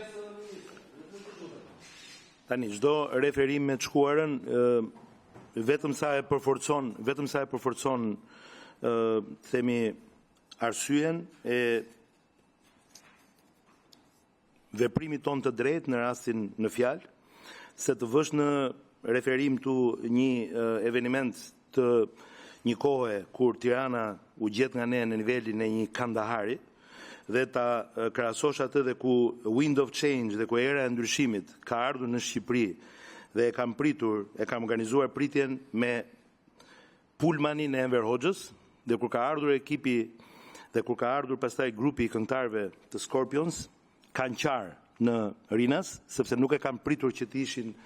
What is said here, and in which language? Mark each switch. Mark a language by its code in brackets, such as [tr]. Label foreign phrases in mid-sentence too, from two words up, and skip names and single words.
[sq] Tani, çdo referim me të shkuarën vetëm sa e përforcon themi arsyen e veprimit ton të drejtë në rastin në fjalë, se të vësh në referim tu një eveniment të një kohe kur Tirana u gjet nga ne në nivelin e një Kandahari, dhe ta krahasosh atë dhe ku [en] wind of change [sq] dhe ku era e ndryshimit ka ardhur në Shqipëri dhe e kam organizuar pritjen me pulmanin e Enver Hoxhës, dhe kur ka ardhur ekipi dhe kur ka ardhur pastaj grupi i këngëtarëve të Scorpions, kanë qarë në Rinas, sepse nuk e kanë pritur që të ishin